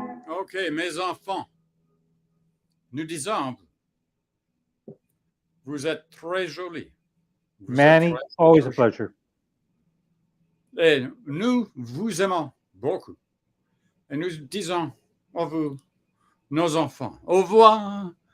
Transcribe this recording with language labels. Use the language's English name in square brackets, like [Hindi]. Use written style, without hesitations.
[French] OK, mes enfants, nous disons, vous êtes très jolis. [English] Manny, always a pleasure. [French] Et nous vous aimons beaucoup. Et nous disons à vous, nos enfants, au revoir.